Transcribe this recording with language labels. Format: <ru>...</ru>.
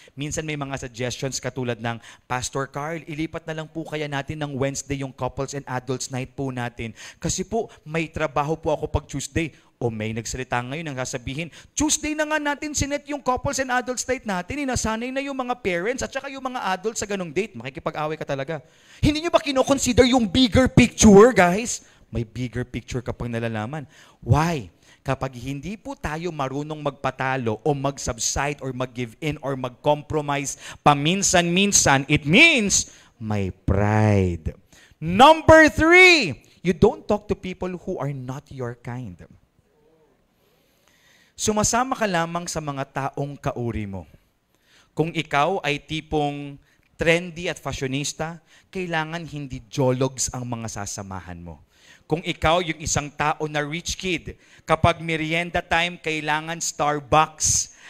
<tl>Minsan may mga suggestions katulad ng, Pastor Carl, ilipat na lang po kaya natin ng Wednesday yung couples and adults night po natin. Kasi po, may trabaho po ako pag Tuesday. O may nagsalita ngayon ang sasabihin, Tuesday na nga natin sinet yung couples and adults night natin. Inasanay na yung mga parents at saka yung mga adults sa ganung date. Makikipag-away ka talaga. Hindi nyo ba kinoconsider yung</tl> <en>bigger picture, guys?</en> <tl>May bigger picture ka pang nalalaman.</tl> <en>Why?</en> <tl>Kapag hindi po tayo marunong magpatalo o mag-subside or mag-give in or mag-compromise paminsan-minsan,</tl> <en>it means</en> <tl>may pride.</tl> <en>Number 3, you don't talk to people who are not your kind.</en> <tl>Sumasama ka lamang sa mga taong kauri mo. Kung ikaw ay tipong trendy at fashionista, kailangan hindi jologs ang mga sasamahan mo. Kung ikaw yung isang tao na</tl> <en>rich kid,</en> <tl>kapag merienda time, kailangan Starbucks.</tl>